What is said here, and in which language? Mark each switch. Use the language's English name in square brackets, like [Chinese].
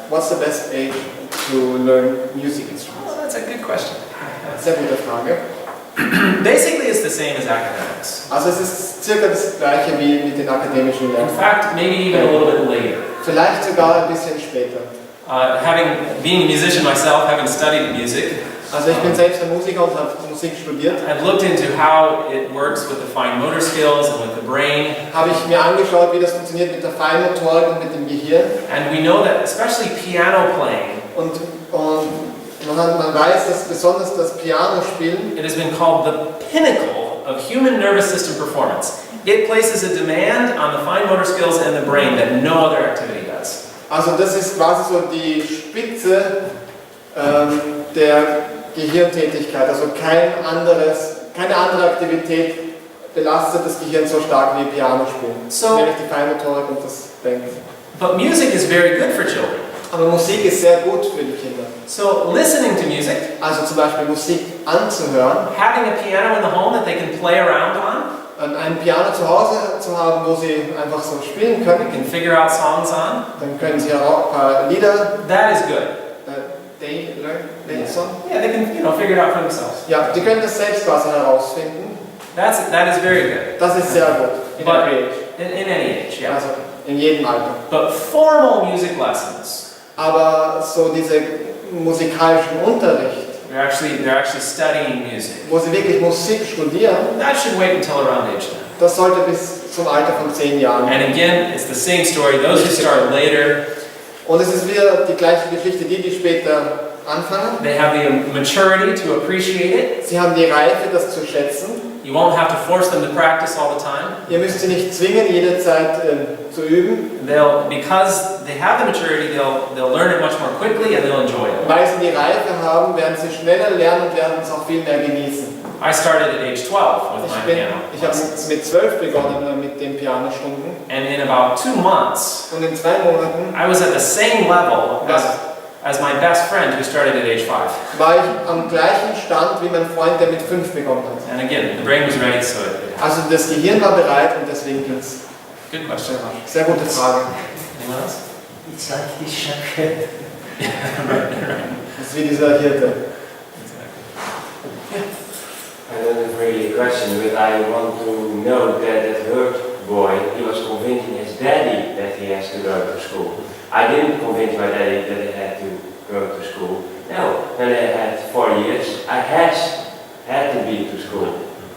[English] What's the best age to learn music instruments? Oh, that's a good question. [German] Sehr gute Frage. [English] Basically, it's the same as academics. [German] Also es ist circa das gleiche wie mit den akademischen [English] In [German] Lernen. [English] fact, maybe even a little bit later. [German] Vielleicht sogar ein bisschen später. [English] Being a musician myself, having studied music, [German] Also ich bin selbst ein Musiker und habe Musik studiert. [English] I've looked into how it works with the fine motor skills and with the brain, [German] Habe ich mir angeschaut, wie das funktioniert mit der Feinmotorik und mit dem Gehirn. [English] and we know that especially piano playing, [German] Und man weiß, dass besonders das Pianospielen, [English] it has been called the pinnacle of human nervous system performance. It places a demand on the fine motor skills and the brain that no other activity does. [German] also das ist quasi so die Spitze der Gehirntätigkeit. Also keine andere Aktivität belastet das Gehirn so stark wie Pianospielen. [English] So- [German] Nämlich die Feinmotorik und das Denken. [English] But music is very good for children. [German] Aber Musik ist sehr gut für die Kinder. [English] So listening to music, [German] Also zum Beispiel Musik anzuhören, [English] having a piano in the home that they can play around on, [German] ein Piano zu Hause zu haben, wo sie einfach so spielen [English] they [German] können, [English] can figure out songs on, [German] dann können sie auch ein paar Lieder, [English] that is good. they song. Yeah, they can, figure it out for themselves. [German] Ja, die können das selbst quasi herausfinden. [English] That is very good. [German] Das ist sehr gut. In [English] But every age. in any age, yeah. [German] Also in jedem Alter. [English] But formal music lessons, [German] Aber so diese musikalischen Unterricht, [English] they're actually studying music. [German] wo sie wirklich Musik studieren, [English] That should wait until around age 10. [German] das sollte bis zum Alter von 10 Jahren. [English] And again, it's the same story. Those who start later, [German] Und es ist wieder die gleiche Geschichte, die später anfangen. [English] they have the maturity to appreciate it. [German] Sie haben die Reife, das zu schätzen. [English] You won't have to force them to practice all the time. [German] Ihr müsst sie nicht zwingen, jede Zeit zu üben. [English] Because they have the maturity, they'll learn it much more quickly and they'll enjoy it. [German] Weil sie die Reife haben, werden sie schneller lernen und werden es auch viel mehr genießen. [English] I started at age 12 with my piano [German] Ich habe [English] lessons. [German] mit 12 begonnen mit den Pianostunden. [English] And in about 2 months, [German] Und in 2 Monaten [English] I was at the same level as my best friend who started at age 5. [German] war ich am gleichen Stand wie mein Freund, der mit 5 begonnen hat. [English] And again, the brain was ready, so it happened. [German] Also das Gehirn war bereit und deswegen ging es. [English] Good question. [German] Sehr gute Frage. [English] Anyone else? It's like this shepherd. [German] Das ist wie dieser Hirte. [English] I don't have really a question, but I want to know that third boy, he was convincing his daddy that he has to go to school. I didn't convince my daddy that he had to go to school. No, when I had 4 years, I had to be to school.